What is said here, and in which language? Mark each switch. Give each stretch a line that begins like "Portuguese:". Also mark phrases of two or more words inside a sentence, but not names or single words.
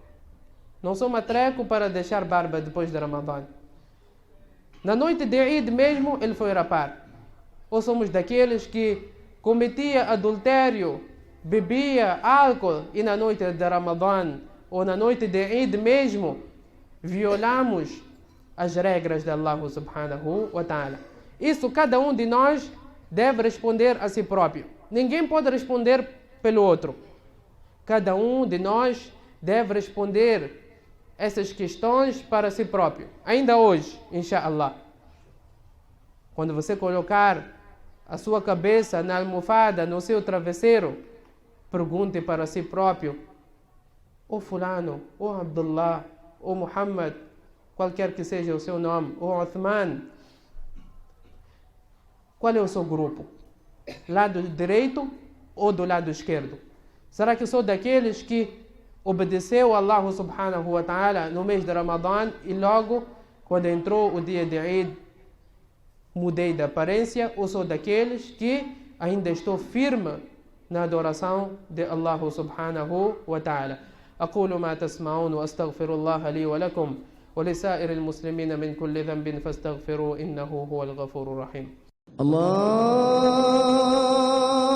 Portuguese: Não sou matreco para deixar barba depois de Ramadã. Na noite de Eid mesmo, ele foi rapar. Ou somos daqueles que cometia adultério, bebia álcool e na noite de Ramadã ou na noite de Eid mesmo, violamos as regras de Allah
Arabic: سبحانه وتعالى.
Portuguese: Isso cada um de nós deve responder a si próprio. Ninguém pode responder pelo outro. Cada um de nós deve responder essas questões para si próprio. Ainda hoje, inshallah. Quando você colocar a sua cabeça na almofada, no seu travesseiro, pergunte para si próprio: "Ô fulano, ô Abdullah, ô Muhammad, qualquer que seja o seu nome, ô Uthman, qual é o seu grupo? Lado direito ou do lado esquerdo? Será que sou daqueles que obedeceu a Allah
Arabic: سبحانه وتعالى
Portuguese: no mês de Ramadã e logo, quando entrou o dia de Eid, mudei de aparência, ou sou daqueles que ainda estou firme na adoração de Allah
Arabic: سبحانه وتعالى?" أقول ما تسمعون وأستغفر الله لي ولكم ولسائر المسلمين من كل ذنب فاستغفروه إنه هو الغفور الرحيم. الله